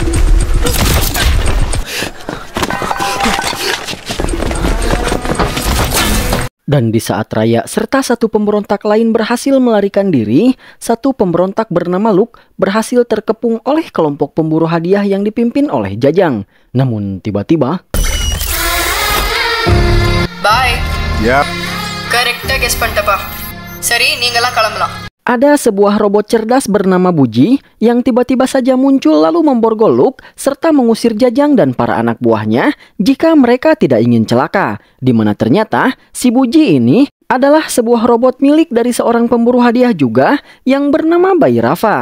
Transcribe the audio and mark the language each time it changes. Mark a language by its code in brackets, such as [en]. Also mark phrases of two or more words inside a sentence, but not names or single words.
[id] Dan di saat Raya serta 1 pemberontak lain berhasil melarikan diri, 1 pemberontak bernama Luke berhasil terkepung oleh kelompok pemburu hadiah yang dipimpin oleh Jajang. Namun tiba-tiba, [en] Bye. [id] Ya. [en] Correct-ஆ guess [ta] பண்ணிட்டப்பா. சரி, நீங்கலாம் கிளம்பலாம். [id] ada sebuah robot cerdas bernama Buji yang tiba-tiba saja muncul lalu memborgol Luke serta mengusir Jajang dan para anak buahnya jika mereka tidak ingin celaka. Di mana ternyata si Buji ini adalah sebuah robot milik dari seorang pemburu hadiah juga yang bernama Bayi Rafa.